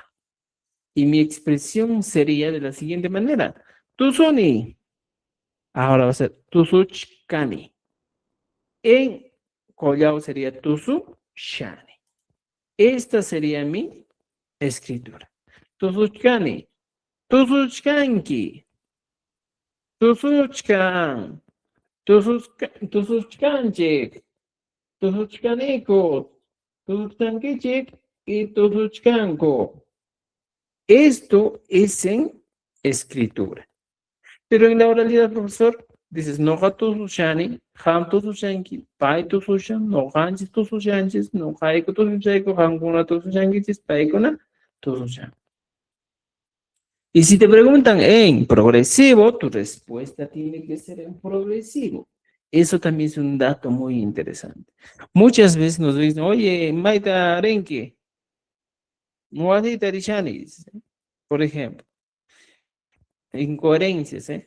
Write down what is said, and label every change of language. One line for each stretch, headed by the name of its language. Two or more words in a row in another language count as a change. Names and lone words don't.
Spanish: Y mi expresión sería de la siguiente manera. Tuzuni. Ahora va a ser tuzuchkani. En collao sería tuzushani. Esta sería mi escritura.
Quechua: Tuzuchkani. Tuzuchkanki. Tuzuchkan. Tuzuchkanchik. Tuzuchkaniko. Tuzuchkankichik y tuzuchkanko.
Spanish: Esto es en escritura. Pero en la oralidad, profesor, dices, no
Quechua: tuzuchani, ham tuzuchanki, pai tuzuchan,
Spanish: no
Quechua: hanchis tuzuchanchis,
Spanish: no
Quechua: haiko tuzuchaiko, hamkuna tuzuchankichis, paikuna
Spanish: todos ya. Y si te preguntan en progresivo, tu respuesta tiene que ser en progresivo. Eso también es un dato muy interesante. Muchas veces nos dicen, oye,
Quechua: Maita Arenque, Muadita Rishanis,
Spanish: por ejemplo, incoherencias, ¿eh?